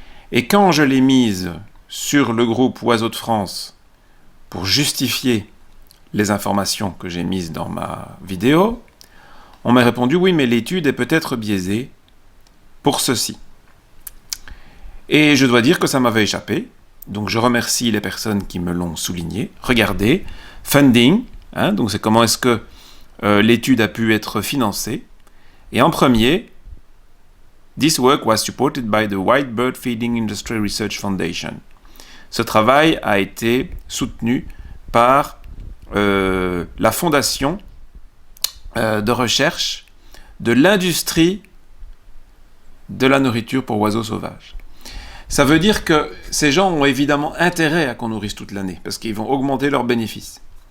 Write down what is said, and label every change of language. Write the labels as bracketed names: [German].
[French] Et quand je l'ai mise sur le groupe Oiseaux de France pour justifier les informations que j'ai mises dans ma vidéo, on m'a répondu « Oui, mais l'étude est peut-être biaisée pour ceci ». Et je dois dire que ça m'avait échappé, donc je remercie les personnes qui me l'ont souligné. Regardez, funding, donc c'est comment est-ce que l'étude a pu être financée. Et en premier, [English] This work was supported by the White Bird Feeding Industry Research Foundation. [French] Ce travail a été soutenu par la fondation de recherche de l'industrie de la nourriture pour oiseaux sauvages. Ça veut dire que ces gens ont évidemment intérêt à qu'on nourrisse toute l'année, parce qu'ils vont augmenter leurs bénéfices.